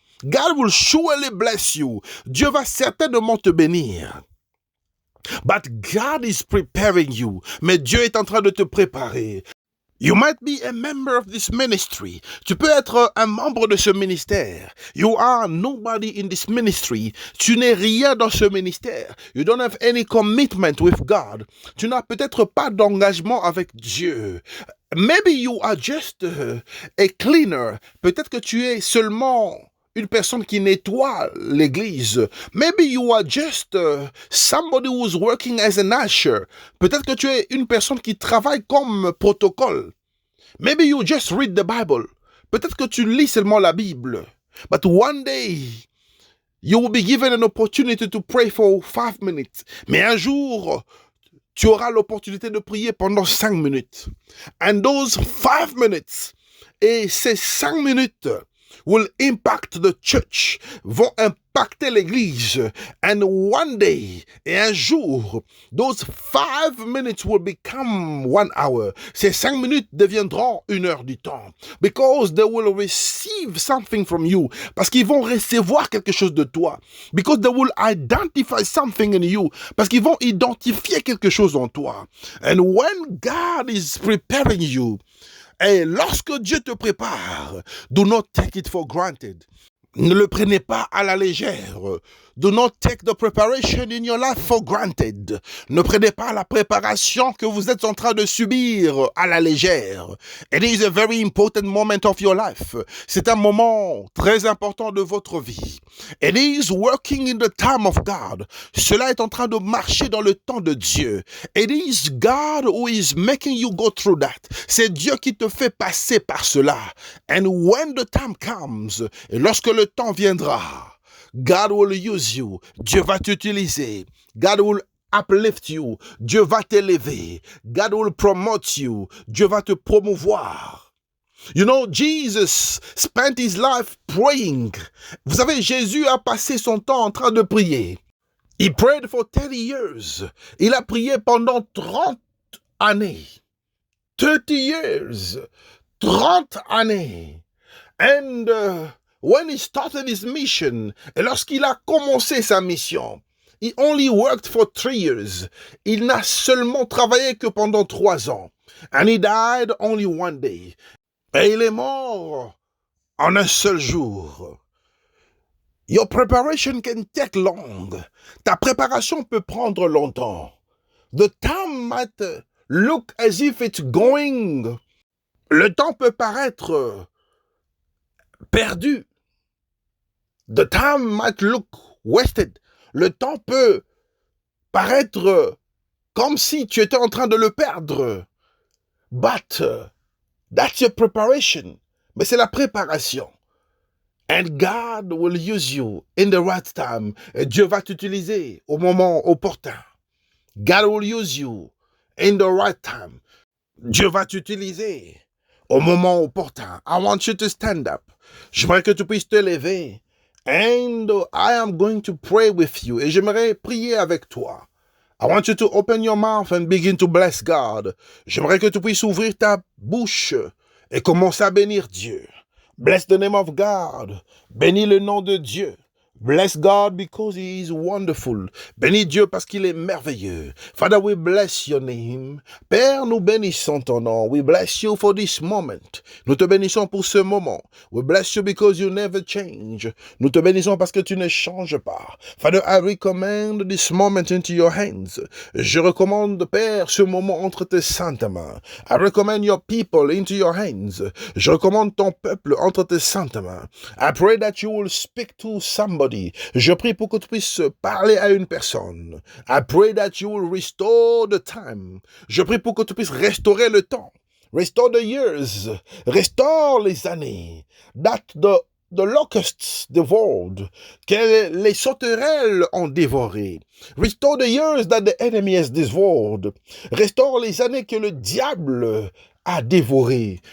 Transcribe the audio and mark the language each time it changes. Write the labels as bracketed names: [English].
[English] God will surely bless you. [French] Dieu va certainement te bénir. [English] But God is preparing you. [French] Mais Dieu est en train de te préparer. [English] You might be a member of this ministry. [French] Tu peux être un membre de ce ministère. [English] You are nobody in this ministry. [French] Tu n'es rien dans ce ministère. [English] You don't have any commitment with God. [French] Tu n'as peut-être pas d'engagement avec Dieu. [English] Maybe you are just a cleaner. [French] Peut-être que tu es seulement une personne qui nettoie l'église. [English] Maybe you are just somebody who's working as an usher. [French] Peut-être que tu es une personne qui travaille comme protocole. [English] Maybe you just read the Bible. [French] Peut-être que tu lis seulement la Bible. [English] But one day, you will be given an opportunity to pray for 5 minutes. [French] Mais un jour, tu auras l'opportunité de prier pendant 5 minutes. [English] And those 5 minutes, [French] et ces 5 minutes, [English] will impact the church, [French] vont impacter l'église. [English] And one day, [French] et un jour, [English] those 5 minutes will become 1 hour. [French] Ces 5 minutes deviendront 1 heure du temps. [English] Because they will receive something from you. [French] Parce qu'ils vont recevoir quelque chose de toi. [English] Because they will identify something in you. [French] Parce qu'ils vont identifier quelque chose en toi. [English] And when God is preparing you, [French] et lorsque Dieu te prépare, [English] do not take it for granted. [French] Ne le prenez pas à la légère. [English] Do not take the preparation in your life for granted. [French] Ne prenez pas la préparation que vous êtes en train de subir à la légère. [English] It is a very important moment of your life. [French] C'est un moment très important de votre vie. [English] It is working in the time of God. [French] Cela est en train de marcher dans le temps de Dieu. [English] It is God who is making you go through that. [French] C'est Dieu qui te fait passer par cela. [English] And when the time comes, [French] et lorsque le temps viendra, [English] God will use you. [French] Dieu va t'utiliser. [English] God will uplift you. [French] Dieu va t'élever. [English] God will promote you. [French] Dieu va te promouvoir. [English] You know, Jesus spent his life praying. [French] Vous savez, Jésus a passé son temps en train de prier. [English] He prayed for 30 years. [French] Il a prié pendant 30 années. [English] 30 years. [French] 30 années. [English] And when he started his mission, [French] et lorsqu'il a commencé sa mission, [English] he only worked for 3 years. [French] Il n'a seulement travaillé que pendant 3 ans. [English] And he died only 1 day. [French] Et il est mort en un seul jour. [English] Your preparation can take long. [French] Ta préparation peut prendre longtemps. [English] The time might look as if it's going. [French] Le temps peut paraître perdu. [English] The time might look wasted. [French] Le temps peut paraître comme si tu étais en train de le perdre. [English] But that's your preparation. [French] Mais c'est la préparation. [English] And God will use you in the right time. [French] Et Dieu va t'utiliser au moment opportun. [English] God will use you in the right time. [French] Dieu va t'utiliser au moment opportun. [English] I want you to stand up. [French] J'aimerais que tu puisses te lever. [English] And I am going to pray with you. [French] Et j'aimerais prier avec toi. [English] I want you to open your mouth and begin to bless God. [French] J'aimerais que tu puisses ouvrir ta bouche et commencer à bénir Dieu. [English] Bless the name of God. [French] Bénis le nom de Dieu. [English] Bless God because he is wonderful. [French] Bénis Dieu parce qu'il est merveilleux. [English] Father, we bless your name. [French] Père, nous bénissons ton nom. [English] We bless you for this moment. [French] Nous te bénissons pour ce moment. [English] We bless you because you never change. [French] Nous te bénissons parce que tu ne changes pas. [English] Father, I recommend this moment into your hands. [French] Je recommande, Père, ce moment entre tes saintes mains. [English] I recommend your people into your hands. [French] Je recommande ton peuple entre tes saintes mains. [English] I pray that you will speak to somebody. [French] Je prie pour que tu puisses parler à une personne. [English] I pray that you will restore the time. [French] Je prie pour que tu puisses restaurer le temps. [English] Restore the years. [French] Restaure les années. [English] That the locusts devoured. [French] Que les sauterelles ont dévoré. [English] Restore the years that the enemy has devoured. [French] Restaure les années que le diable a dévoré.